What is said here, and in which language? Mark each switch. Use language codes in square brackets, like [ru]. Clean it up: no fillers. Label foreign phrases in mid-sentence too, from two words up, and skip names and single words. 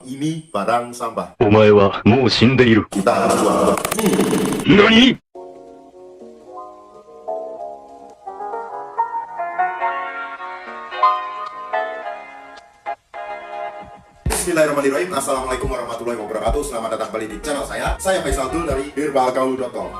[id] ini barang sampah. [ja] お前はもう死んでいる。 [id] Kita harus buang. [ja] 何？ [ar] بسم الله الرحمن الرحيم. السلام عليكم ورحمة الله وبركاته. [id] Selamat datang kembali di channel saya. Saya Faisal Dul dari herbalgaul.com.